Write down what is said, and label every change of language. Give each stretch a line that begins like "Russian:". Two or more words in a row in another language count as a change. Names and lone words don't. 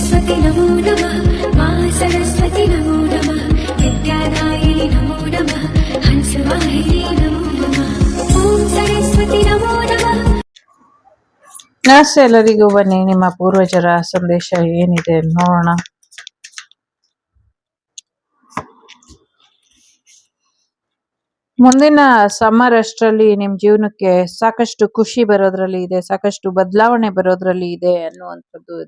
Sanskrit: सरस्वती नमो नमः मा सरस्वती नमो नमः विद्यादायिनि नमो नमः हंसवाहिनी नमो नमः ॐ सरस्वती नमो नमः।
Kannada: ನಮಸ್ತೆ ಎಲ್ಲರಿಗೂ. ಬನ್ನಿ ನಿಮ್ಮ ಪೂರ್ವಜರ ಸಂದೇಶ ಏನಿದೆ ನೋಡೋಣ. ಮುಂದಿನ ಸಮ್ಮರ್ ಅಷ್ಟರಲ್ಲಿ ನಿಮ್ ಜೀವನಕ್ಕೆ ಸಾಕಷ್ಟು ಖುಷಿ ಬರೋದ್ರಲ್ಲಿ ಇದೆ, ಸಾಕಷ್ಟು ಬದಲಾವಣೆ ಬರೋದ್ರಲ್ಲಿ ಇದೆ ಅನ್ನುವಂಥದ್ದು ಇದೆ.